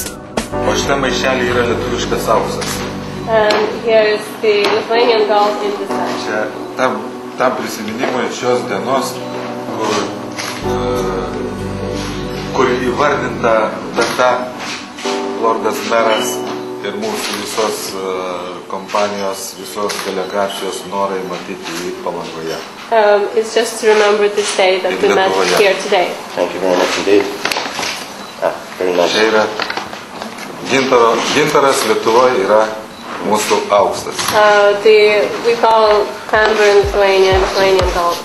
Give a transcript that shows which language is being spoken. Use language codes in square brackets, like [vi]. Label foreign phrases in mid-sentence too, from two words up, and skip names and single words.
[lt] O šitą maišelį yra lietuviškas auksas. Čia tam prisiminimui šios dienos, kur įvardinta data Lordas meras ir mūsų visos kompanijos, visos delegacijos norai matyti jį Palangoje. [en] It's just to remember this day that we met here today. Thank you very much indeed. Very nice. [lt] Čia yra gintaras Lietuvoje yra mūsų auksas. [en] We call amber in Lithuanian gold.